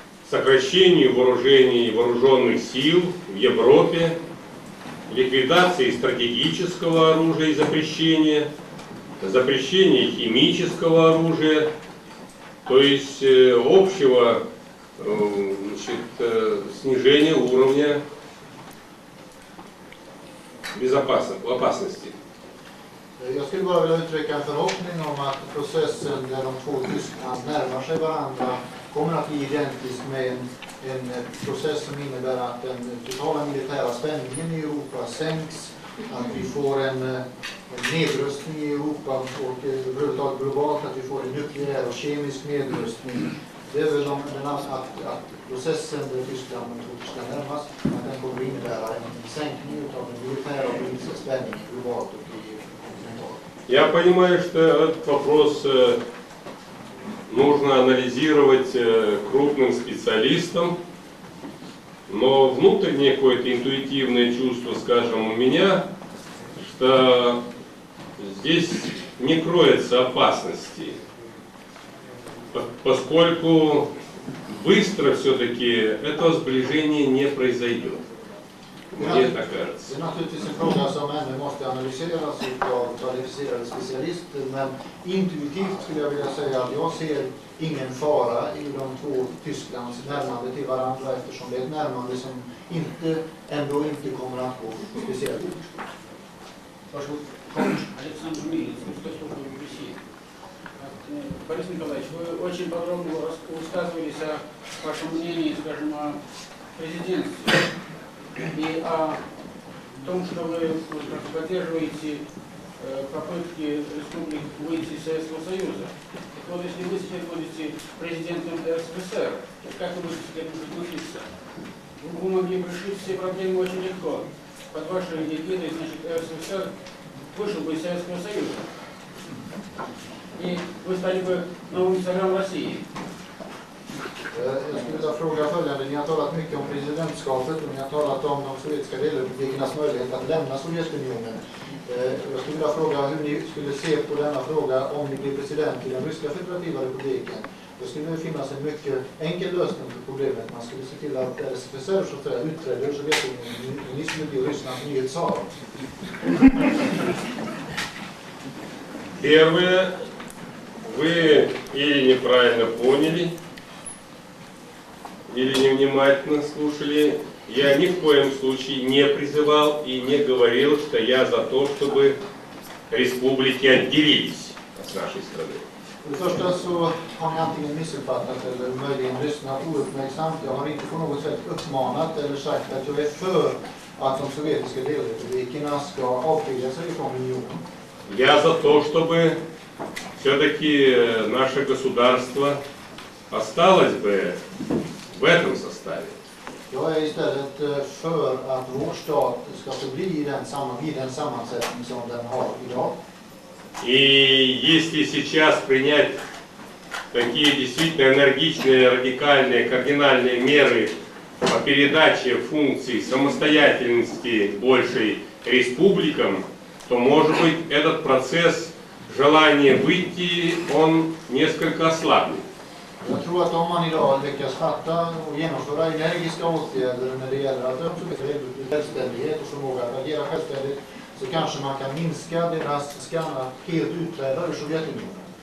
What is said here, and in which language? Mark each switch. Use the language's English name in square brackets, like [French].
[Russian] сокращению вооружений вооруженных сил в Европе, ликвидации стратегического оружия и запрещения химического оружия, то есть общего, значит, снижения уровня опасности. [Swedish] Jag skulle bara vilja uttrycka en förhoppning om att processen där de två Tyskland närmar sig varandra kommer att bli identisk med en process som innebär att den totala militära spänningen i Europa sänks att vi får en nedrustning i Europa och överhuvudtaget globalt, att vi får en nukleär och kemisk nedrustning. Det är väl att processen där Tyskland närmast, att den kommer att innebära en sänkning av den militära och politiska spänningen globalt och i kontinentalt. [Russian] Я понимаю, что этот вопрос нужно анализировать крупным специалистам, но внутреннее какое-то интуитивное чувство, скажем, у меня, что здесь не кроется опасности, поскольку быстро все-таки этого сближения не произойдет. Мне так кажется. [Swedish] Det är naturligtvis en fråga som ännu måste analyseras av kvalificerade specialister, men intuitivt skulle jag vilja säga att jag ser ingen fara i de två Tysklands närmande till varandra, eftersom det är ett närmande som ändå inte kommer att gå speciellt fort. Varsågod. [Russian] Александр Милин, Русская Россия. Борис Николаевич, вы очень подробно высказывались о вашем мнении, скажем, о президентстве и о том, что вы поддерживаете попытки республик выйти из Советского Союза. Так вот, если вы теперь будете президентом РСФСР, как вы будете к этому относиться? Вы могли бы решить все проблемы очень легко. Под вашей эгидой, значит, РСФСР вышел бы из Советского Союза. И вы стали бы новым царем России. [Swedish] Jag skulle vilja fråga följande. Ni har talat mycket om presidentskapet och ni har talat om de sovjetiska delrepublikernas möjlighet att lämna Sovjetunionen. Jag skulle vilja fråga hur ni skulle se på denna fråga om ni blir president i den ryska federativa republiken. Då skulle det finnas en mycket enkel lösning på problemet. Man skulle se till att RSFSR så att säga utträder ur Sovjetunionen och ni skulle bli Rysslands nye tsar. [Russian] Первое, вы или неправильно поняли, или невнимательно слушали. Я ни в коем случае не призывал и не говорил, что я за то, чтобы республики отделились от нашей страны. [Swedish] För det första så har ni antingen missuppfattat eller möjligen lyssnat ouppmärksamt. Jag har inte på något sätt uppmanat eller sagt att jag är för att de sovjetiska delrepublikerna ska avskilja sig från unionen. [Russian] Я за то, чтобы все-таки наше государство осталось бы в этом составе. [Swedish] Jag är istället för att vår stat ska förbli i den sammansättning som den har idag. [Russian] И если сейчас принять такие действительно энергичные, радикальные, кардинальные меры по передаче функций самостоятельности большей республикам, то, может быть, этот процесс желания выйти, он несколько ослабнет. [Swedish] Jag tror att om man idag lyckas fatta och genomföra energiska åtgärder när det gäller att uppnå självständighet och förmåga att agera självständigt, så kanske man kan minska deras skanna helt utträda ur Sovjetunionen.